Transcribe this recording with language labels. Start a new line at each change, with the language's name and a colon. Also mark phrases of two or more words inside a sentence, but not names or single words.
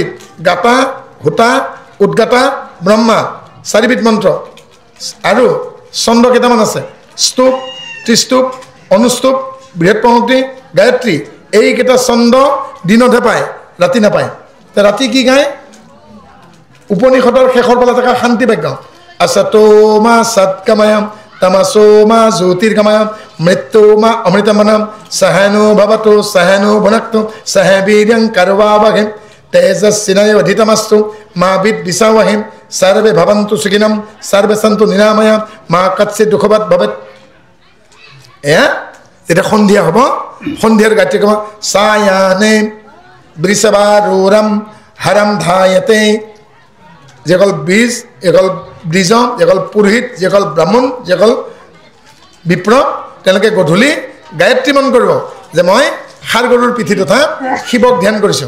Assamese: গাতা, হোতা, উদ্গাতা, ব্ৰহ্মা, 4বিধ মন্ত্ৰ। আৰু ছন্দ কেইটামান আছে, স্তূপ, ত্ৰিস্তূপ, অনুস্তূপ, বৃহৎপংক্তি, গায়ত্ৰী। এইকেইটা ছন্দ দিনতহে পায়, ৰাতি নাপায়। ৰাতি কি গায়? উপনিষদৰ শেষৰ ফালে থকা শান্তি বাক্য,
Sanskrit: असतो मा सत्कमयम तमसो मा ज्योतिर्गमयम मृत्यु मा अमृतमनम सहनो भवतु सहनो भुनक्तु सह वीर्यं कर्वावहै तेजस्विनावधितमस्तु मा विद्विषावहै सर्वे भवन्तु सुखिनः सर्वे सन्तु निरामया मा कच्चित् दुःखवत् भवेत्।
Assamese: এয়া যেতিয়া সন্ধিয়া হ'ব, সন্ধিয়াৰ গায়ত্ৰী ক'ব,
Sanskrit: सायाने वृषभारूढम हरम धायते।
Assamese: যেসকল বীজ, এসকল দ্বিজ, যেসকল পুৰোহিত, যেসকল ব্ৰাহ্মণ, যেসকল বিপ্ৰ, তেওঁলোকে গধূলি গায়ত্ৰী মন কৰিব যে মই ষাঁড় গৰুৰ পিঠিত উঠা শিৱক ধ্যান কৰিছোঁ।